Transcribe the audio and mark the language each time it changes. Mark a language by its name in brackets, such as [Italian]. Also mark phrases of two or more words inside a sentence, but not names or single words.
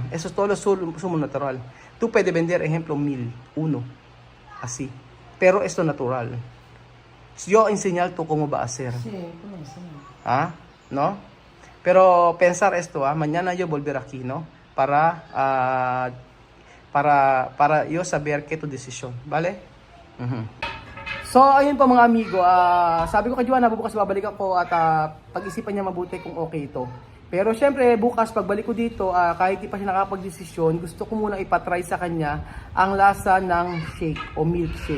[Spanish] Eso es todo lo sumo natural. Tú puedes vender, ejemplo, 1,000, así. Pero esto natural. Yo enseñar tú cómo va a hacer. Sí, ¿cómo enseñar? ¿Ah? ¿No? Pero pensar esto, mañana yo volver aquí, ¿no? Para yo saber qué tu decisión, ¿vale? [Filipino] So, ayun po mga amigo, sabi ko kay Joanna, bukas babalik ako at pag-isipan niya mabuti kung okay ito. Pero syempre, bukas pagbalik ko dito, kahit di pa siya nakapag-desisyon, gusto ko muna ipatry sa kanya ang lasa ng shake o milkshake.